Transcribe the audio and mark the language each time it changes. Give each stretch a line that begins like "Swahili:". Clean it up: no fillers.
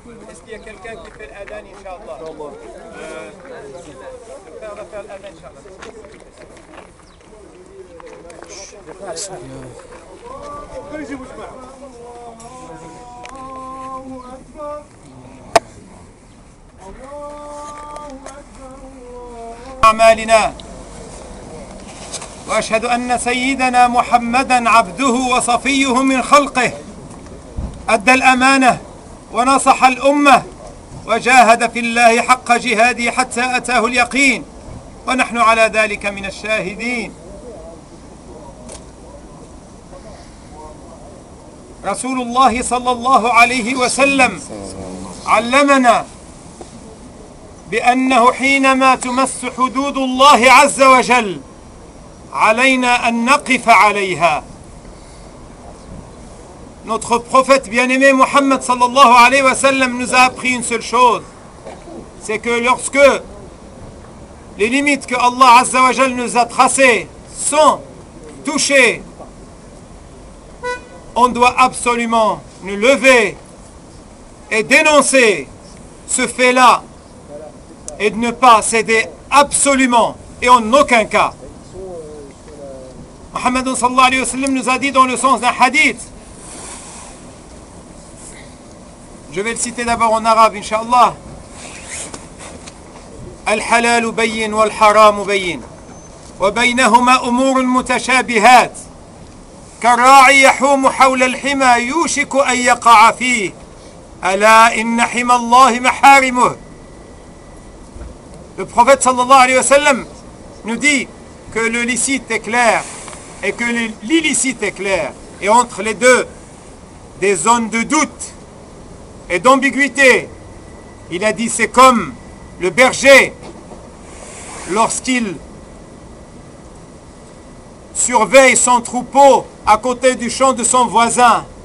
French: Est-ce qu'il y a quelqu'un qui fait l'adhan, Inch'Allah? Le père va faire l'adhan,
Arabic: أعمالنا وأشهد أن سيدنا محمدا عبده وصفيه من خلقه أدى الأمانة ونصح الأمة وجاهد في الله حق جهاده حتى أتاه اليقين ونحن على ذلك من الشاهدين. رسول الله صلى الله عليه وسلم علمنا بأنه حينما تمس حدود الله عز وجل علينا أن نقف عليها.
French: Notre prophète bien-aimé Mohammed
Arabic: sallallahu alayhi wa sallam
French: nous a appris une seule chose, c'est que lorsque les limites que Allah
Arabic: azza wa jal
French: nous a tracées sont touchées, on doit absolument nous lever et dénoncer ce fait-là et de ne pas céder absolument et en aucun cas. Mohammed
Arabic: sallallahu alayhi wa sallam
French: nous a dit dans le sens d'un hadith, je vais le citer d'abord en arabe, Inch'Allah.
Arabic: Al-halal bayyin wal-haram bayyin. Wa baynahuma umur mutashabihat. كالراعي يحوم حول الحمى يوشك أن يقع فيه ألا إن حمى الله محارمه.
French: Le prophète
Arabic: sallallahu alayhi wa sallam
French: nous dit que le licite est clair et que l'illicite est clair. Et entre les deux, des zones de doute et d'ambiguïté. Il a dit c'est comme le berger lorsqu'il surveille son troupeau à côté du champ de son voisin.